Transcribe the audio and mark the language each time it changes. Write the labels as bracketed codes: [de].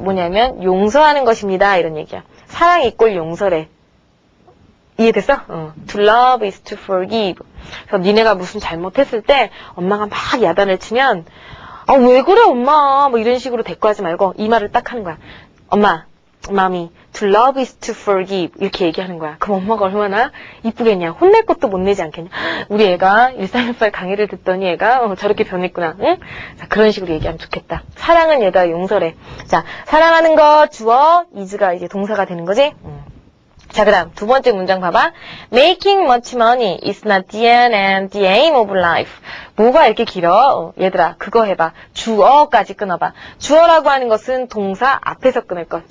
[ko] 뭐냐면, 용서하는 것입니다. 이런 얘기야. 사랑 이꼴 용서래. 이해됐어? [en] To love is to forgive. [ko] 그래서 니네가 무슨 잘못했을 때 엄마가 막 야단을 치면 왜 그래 엄마 뭐 이런 식으로 대꾸하지 말고 이 말을 딱 하는 거야. 엄마, mommy, [en] to love is to forgive [ko] 이렇게 얘기하는 거야. 그럼 엄마가 얼마나 이쁘겠냐. 혼낼 것도 못 내지 않겠냐. 우리 애가 1318 강의를 듣더니 애가 저렇게 변했구나. 응? 자, 그런 식으로 얘기하면 좋겠다. 사랑은 얘다 용서래. 자, 사랑하는 거 주어 is가 이제 동사가 되는 거지. 자, 그 다음 두 번째 문장 봐봐. [en] Making much money is not the end and the aim of life. [ko] 뭐가 이렇게 길어? 얘들아, 그거 해봐. 주어까지 끊어봐. 주어라고 하는 것은 동사 앞에서 끊을 것.